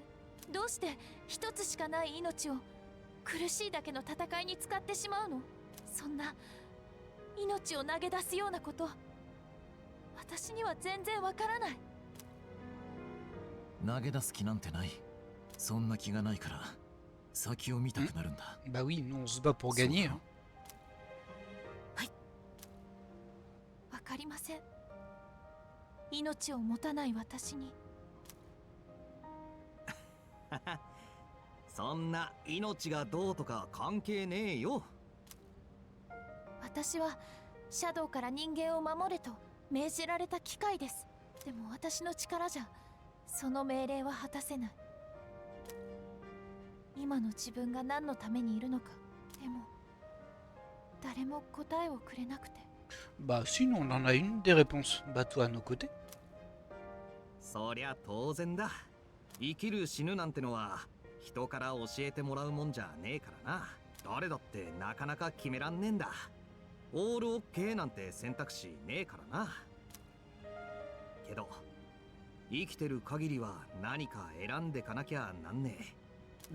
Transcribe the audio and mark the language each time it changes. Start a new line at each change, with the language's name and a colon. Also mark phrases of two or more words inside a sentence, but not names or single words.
Japanese: どうして一つしかない命を苦しいだけの戦いに使ってしまうの。そんな命を投げ出すようなこと、私には全然わからない。投げ出す気なんてない。そんな気がないから先を見たくなるんだ。
French: Bah oui, nous on se bat pour gagner. Hein.
Japanese: はい。わかりません。命を持たない私に。そんな命がどうとか関係ねえよ。私はシャドウから人間を守れと命じられた機械です。でも私の力じゃその命令は果たせない。今の自分が何のためにいるのか、でも誰も答えをくれなくて。
French: Bah si, nous, on en a une des réponses. Bah toi à nos côtés.
Japanese: そりゃ当然だ。生きる死ぬなんてのは人から教えてもらうもんじゃねえからな。誰だってなかなか決めらんねえんだ。オールオッケーなんて選択肢ねえからな。けど生きてる限りは何か選んでかなきゃなんねえ。